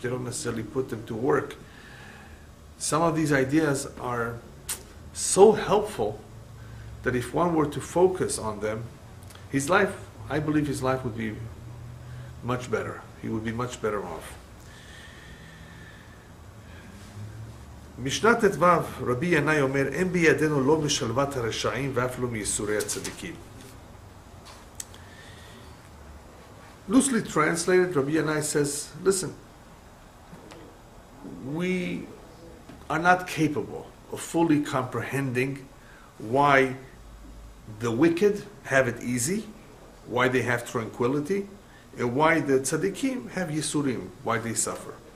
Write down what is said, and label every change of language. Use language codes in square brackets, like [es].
[en] They don't necessarily put them to work. Some of these ideas are so helpful that if one were to focus on them, I believe his life would be much better. He would be much better off. [he] משנת ט"ו, רבי ינאי אומר, אין בידינו לא משלוות הרשעים ואף לא מייסורי הצדיקים. [en] Loosely translated, Rabbi Elyahu says, listen, we are not capable of fully comprehending why the wicked have it easy, why they have tranquility, and why the tzaddikim have yisurim, why they suffer.